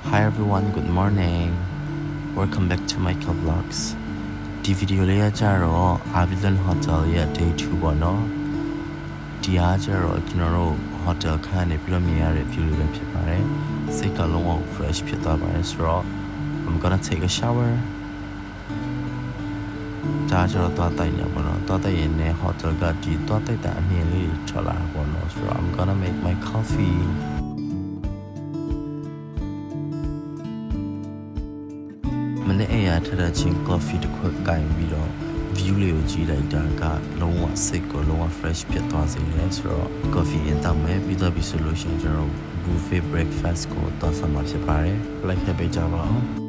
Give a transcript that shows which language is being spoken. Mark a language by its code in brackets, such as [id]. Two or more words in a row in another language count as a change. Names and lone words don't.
[en] Hi everyone, good morning. Welcome back to my vlogs. [my] ဒီဗီဒီယိုလေးကကြတော့ Avilon Hotel ရဲ့ day 2 ပေါ့နော်။ဒီအားကြတော့ကျွန်တော်တို့ hotel ခန်းနေပြီးတော့မြင်ရတဲ့ view လေးပဲဖြစ်ပါတယ်။စိတ်ကလုံးဝ fresh ဖြစ်သွားပါတယ်ဆိုတော့ [en] I'm gonna take a shower. [my] ဒါကြတော့သွားတိုက်နေပေါ့နော်။သွားတိုက်ရင်လည်း hotel ကဒီသွားတိုက်တာအမြင်လေးထွက်လာတာပေါ့နော်။ဆိုတော့ [en] I'm gonna make my coffee. [my] မနေ့အရာထတဲ့ချင်း coffee တစ်ခွက်ကင်ပြီးတော့ view လေးကိုကြည့်လိုက်တာကလုံးဝစိတ်ကိုလုံးဝ fresh ဖြစ်သွားစေတယ်ဆိုတော့ coffee အတောင်မဲ့ပြီးတော့ပြီးဆိုလို့ရှိရင်ကျွန်တော် [en] buffet breakfast [my] ကိုတောက်ဆမှာဖြစ်ပါတယ်လိုက်ခဲ့ပေးကြပါဦး